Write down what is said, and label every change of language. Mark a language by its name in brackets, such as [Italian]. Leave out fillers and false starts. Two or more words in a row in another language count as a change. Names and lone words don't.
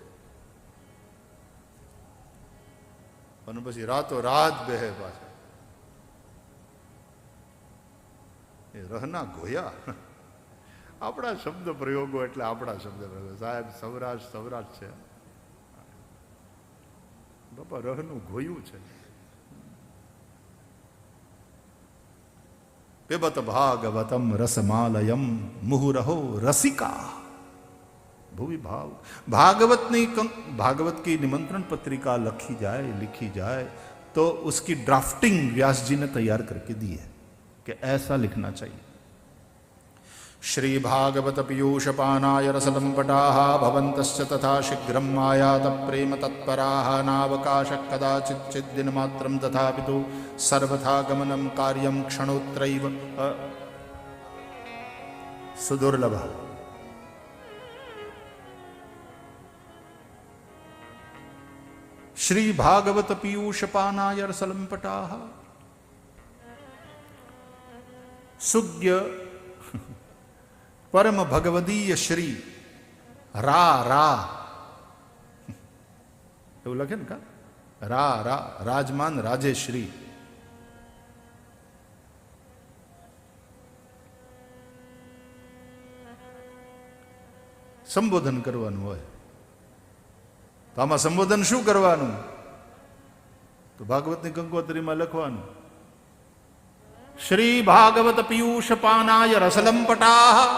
[Gujarati] અને પછી રાતો રાત બેહે પાછા. એ રહના ગોયા. આપણા શબ્દ પ્રયોગો એટલે આપણા શબ્દ પ્રયોગો. સાહેબ સૌરાષ્ટ્ર છે બાપા, રહનું ગોયું છે. [Sanskrit] पिबत भागवतम रसमालयम मुहुरहो रसिका भुवि भाव. [Hindi] भागवत की निमंत्रण पत्रिका लिखी जाए तो उसकी ड्राफ्टिंग व्यास जी ने तैयार करके दी है कि ऐसा लिखना चाहिए. [Sanskrit] श्रीभागवत पीयूषपानाय रसलम्पटाः भवन्तश्च तथा शीघ्रं आयात प्रेम तत्पराः नावकाशः कदाचिच्चिद्दिनमात्रं तथापि तु सर्वथा गमनं कार्यं क्षणोत्रैव सुदुर्लभः। श्रीभागवत पीयूषपानाय रसलम्पटाः सुज्ञ परम भगवदीय श्री रा रा [Gujarati] એવું લખે ને કા રા રા રાજમાન રાજેશ્રી સંબોધન કરવાનું હોય તો આમાં સંબોધન શું કરવાનું તો ભાગવતની કંકોત્રીમાં લખવાનું [Sanskrit] શ્રી ભાગવત પીયુષપાનાય રસલંપટાઃ।